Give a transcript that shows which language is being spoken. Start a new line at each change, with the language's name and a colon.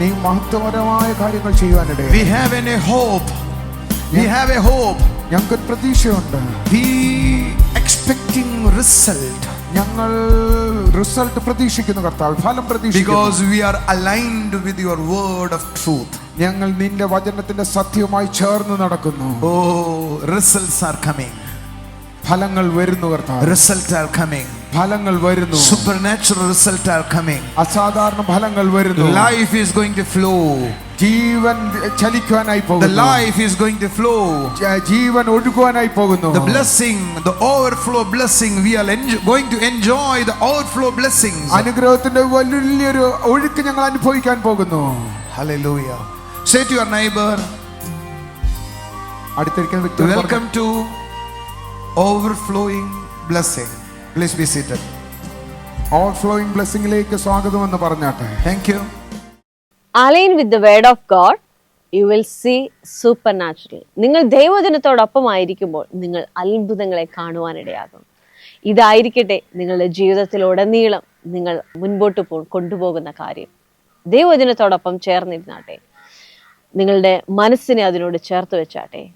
Malayalam: നീ മഹത്വപരമായ കാര്യങ്ങൾ ചെയ്യുവാനിടയായി.
English: We have a hope. We have a hope.
Malayalam: ഞങ്ങൾക്ക് പ്രതീക്ഷയുണ്ട്.
English: We expecting result.
Malayalam: ഞങ്ങൾ റിസൾട്ട് പ്രതീക്ഷിക്കുന്നു കർത്താവേ, ഫലം പ്രതീക്ഷിക്കുന്നു.
English: Because we are aligned with your word of truth.
Malayalam: ഞങ്ങൾ നിന്റെ വചനത്തിന്റെ സത്യവുമായി ചേർന്ന് നടക്കുന്നു.
English: Oh, results are coming.
Malayalam: ഫലങ്ങൾ വരുന്നു കർത്താവേ.
English: Results are coming.
Malayalam: ഫലങ്ങൾ വരുന്നു.
English: Supernatural results are coming.
Malayalam: അസാധാരണ ഫലങ്ങൾ വരുന്നു.
English: Life is going to flow.
Malayalam: ജീവൻ ചലിക്കുവാനായി പോകുന്നു.
English: The life is going to flow.
Malayalam: ജീവൻ ഒഴുകുവാനായി പോകുന്നു.
English: The blessing, the overflow blessing, we are going to enjoy the overflow blessings.
Malayalam: അനുഗ്രഹത്തിന്റെ വലിയൊരു ഒഴുക്ക് ഞങ്ങൾ അനുഭവിക്കാൻ പോകുന്നു.
English: Hallelujah. Say to your neighbor,
Malayalam: അടുത്തിരിക്കുന്ന വ്യക്തി,
English: welcome to overflowing blessing. Please be seated.
Malayalam: Overflowing ബ്ലെസ്സിംഗിലേക്ക് സ്വാഗതം എന്ന് പറഞ്ഞാട്ടെ.
English: Thank you. Align with the word of God, you will see supernatural.
Malayalam: നിങ്ങൾ ദൈവജനത്തോടൊപ്പമായിരിക്കുമ്പോൾ നിങ്ങൾ അത്ഭുതങ്ങളെ കാണുവാനിടയാകും. ഇതായിരിക്കട്ടെ നിങ്ങളുടെ ജീവിതത്തിലുടനീളം നിങ്ങൾ മുൻപോട്ട് കൊണ്ടുപോകുന്ന കാര്യം. ദൈവജനത്തോടൊപ്പം ചേർന്നിരുന്നാട്ടെ. നിങ്ങളുടെ മനസ്സിനെ അതിനോട് ചേർത്ത് വെച്ചാട്ടെ.